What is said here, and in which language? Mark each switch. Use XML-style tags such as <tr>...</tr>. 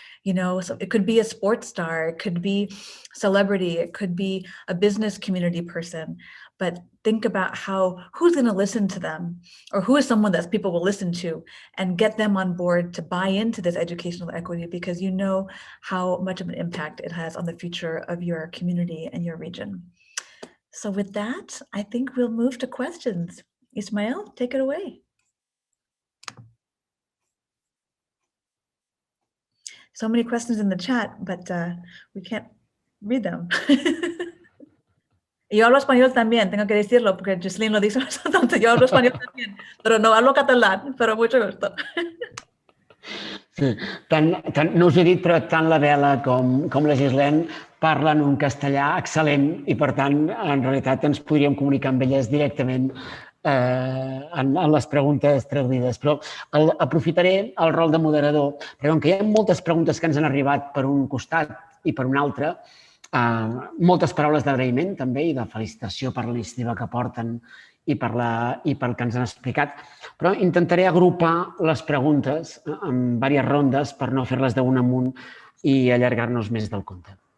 <en>So it could be a sports star, it could be celebrity, it could be a business community person, but think about who's going to listen to them, or who is someone that people will listen to, and get them on board to buy into this educational equity, because you know how much of an impact it has on the future of your community and your region. So with that, I think we'll move to questions. Ismael, take it away. So many questions in the chat, but we can't read them.</en> <es>Yo hablo español también, tengo que decirlo, porque Gislene lo dice bastante. Yo hablo español también, pero no hablo catalán, pero mucho gusto.</es> <ca>Sí, no us he dit, però tant la Bela com la Gislene parlen un castellà excel·lent i, per tant, en realitat ens podríem comunicar amb elles directament en les preguntes traduïdes. Però aprofitaré el rol de moderador, perquè com que hi ha moltes preguntes que ens han arribat per un costat i per un altre, moltes paraules d'agraïment també i de felicitació per la iniciativa que porten i pel que ens han explicat, però intentaré agrupar les preguntes en diverses rondes per no fer-les d'un amunt i allargar-nos més del compte.</ca>